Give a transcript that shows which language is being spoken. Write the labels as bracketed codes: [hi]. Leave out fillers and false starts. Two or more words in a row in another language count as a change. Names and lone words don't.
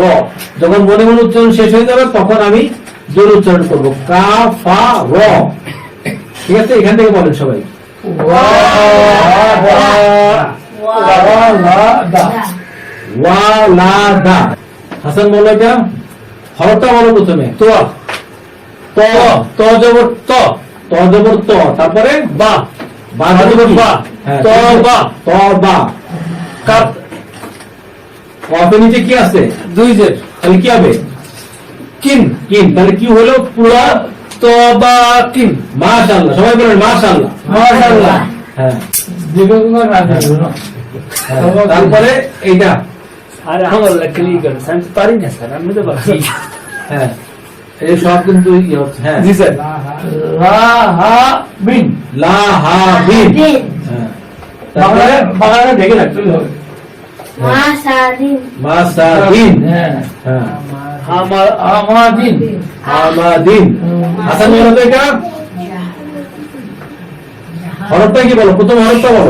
[bn] যখন মনে মনে উচ্চারণ শেষ হয়ে যাবে তখন আমি জোর উচ্চারণ করবো কা ফা র, ঠিক আছে? এখান থেকে বলেন সবাই। ওয়ালাদা। হাসান বলো এটা হরফটা বলো প্রথমে। তো ত ত জবর ত, ত জবর ত, তারপরে বা, বা জবর বা, তো বা, তো বা। কাপ কফের নিচে কি আছে? দুই জের, তাহলে কি হবে? কিন কিন, তাহলে কি হলো? পুরো তবা কিন। মাশাআল্লাহ, সবাই বলেন মাশাআল্লাহ মাশাআল্লাহ। হ্যাঁ তারপরে এইটা আরে আমার ক্লিক করেন, আমি তো পারি না স্যার, আমি তো পারি। হ্যাঁ এই সব কিন্তু হ্যাঁ জি স্যার। লা হা বিন, লা হা বিন। হ্যাঁ তারপরে বাংলাটা দেখে রাখতে হবে। মাসাদিন। হ্যাঁ হ্যাঁ আমাদিন আমাদিন। হাসান বলো তো এটা হরফটা কি বলো? প্রথম হরফটা বলো।